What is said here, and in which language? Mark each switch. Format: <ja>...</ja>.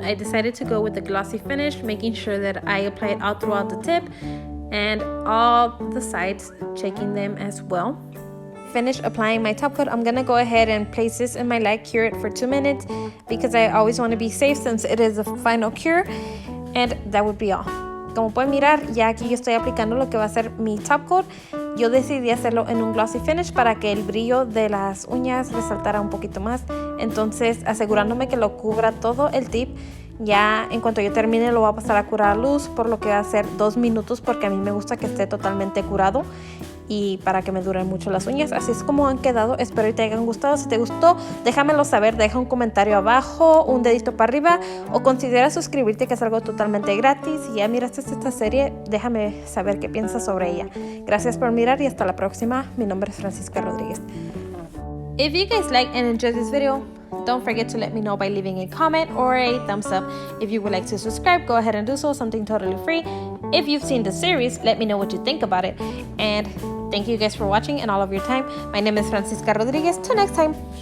<en>I decided to go with the glossy finish, making sure that I apply it all throughout the tip and all the sides, checking them as well. Finish applying my top coat, I'm gonna go ahead and place this in my light, cure it for 2 minutes because I always want to be safe since it is a final cure, and that would be all.</en> <es>como pueden mirar, ya aquí yo estoy aplicando lo que va a ser mi top coat. Yo decidí hacerlo en un glossy finish para que el brillo de las uñas resaltara un poquito más. Entonces, asegurándome que lo cubra todo el tip. Ya en cuanto yo termine lo voy a pasar a curar a luz, por lo que va a ser 2 minutos, porque a mí me gusta que esté totalmente curado y para que me duren mucho las uñas. Así es como han quedado. Espero que te hayan gustado. Si te gustó, déjamelo saber, deja un comentario abajo, un dedito para arriba, o considera suscribirte, que es algo totalmente gratis. Si ya miraste esta serie, déjame saber qué piensas sobre ella. Gracias por mirar y hasta la próxima. Mi nombre es Francisca Rodríguez.</es> <en>If you guys like and enjoyed this video, don't forget to let me know by leaving a comment or a thumbs up. If you would like to subscribe, go ahead and do so, something totally free. If you've seen the series, let me know what you think about it. And thank you guys for watching and all of your time. My name is Francisca Rodríguez. Till next time.</en>